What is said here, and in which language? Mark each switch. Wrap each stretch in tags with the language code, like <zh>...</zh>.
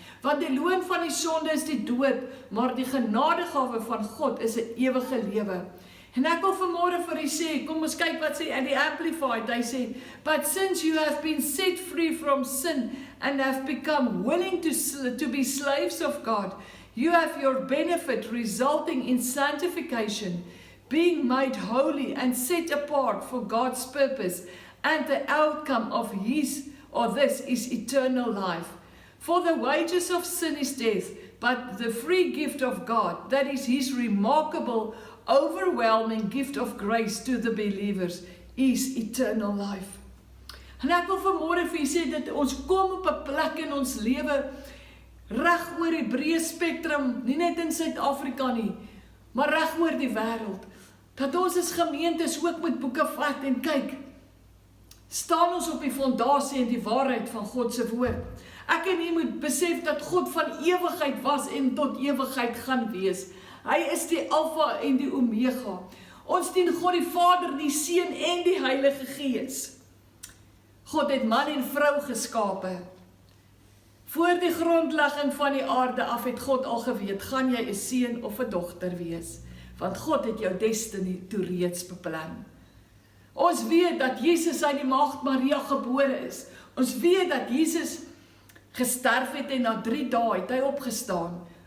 <af>Want die loon van die sonde is die dood, maar die genadegawe van God is 'n ewige lewe. En ek wil vanmôre vir u sê, kom ons kyk wat sê in die Amplified, hy sê,</af> <en>but since you have been set free from sin and have become willing to be slaves of God, you have your benefit resulting in sanctification, being made holy and set apart for God's purpose, and the outcome of this is eternal life. For the wages of sin is death, but the free gift of God, that is His remarkable, overwhelming gift of grace to the believers, is eternal life.</en> <af>En ek wil vanmôre vir julle sê dat ons kom op 'n plek in ons lewe reg oor die breë spektrum, nie net in Suid-Afrika nie, maar reg oor die wêreld, dat ons as gemeentes ook met boeke vat en kyk, staan ons op die fondasie en die waarheid van God se woord. Ek en u moet besef dat God van ewigheid was en tot ewigheid gaan wees. Hy is die Alfa en die Omega. Ons dien God die Vader, die Seun en die Heilige Gees. God het man en vrou geskape. Voor die grondlegging van die aarde af het God al geweet, gaan jy 'n seun of 'n dogter wees, want God het jou destiny toe reeds beplan. Ons weet dat Jesus uit die maagd Maria gebore is. Ons weet dat Jesus gesterf het en na 3 dae het hy opgestaan.</af>